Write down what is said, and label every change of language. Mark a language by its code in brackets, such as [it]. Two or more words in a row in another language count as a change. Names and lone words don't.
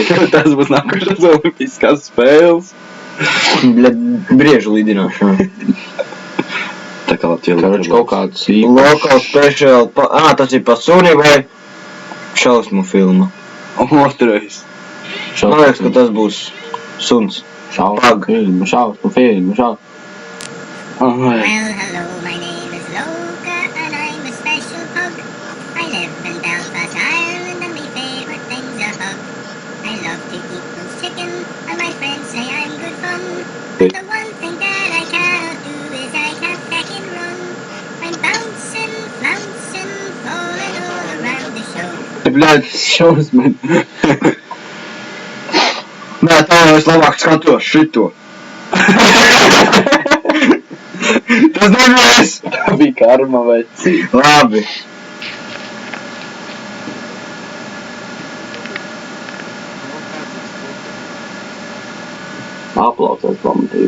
[lv] Tas būs nākošais olimpiskās spēles. Bļed, briežu lidināšana. Tā kā Latvijā Karoči kaut kāds [en] local special, [lv] tas ir pa suni vai šausmu filma. Otrais. Man liekas, ka tas būs suns. Pag. Šausmu filmu. [en] Well, hello, my name is Loka, and I'm a special pug. I live in Belfast, Ireland, and my favourite thing's a hug. I love to eat roast chicken, and my friends say I'm good fun. But the one thing that I cannot do is I can't back and run. I'm bouncing, flouncing, falling all around the show. [lv] Bļed, šausmeni. Nē, tā jau es labāk skatos šito. Tas nebija es. Tā bija karma vai cik. Labi. Aplausās pamatīgi.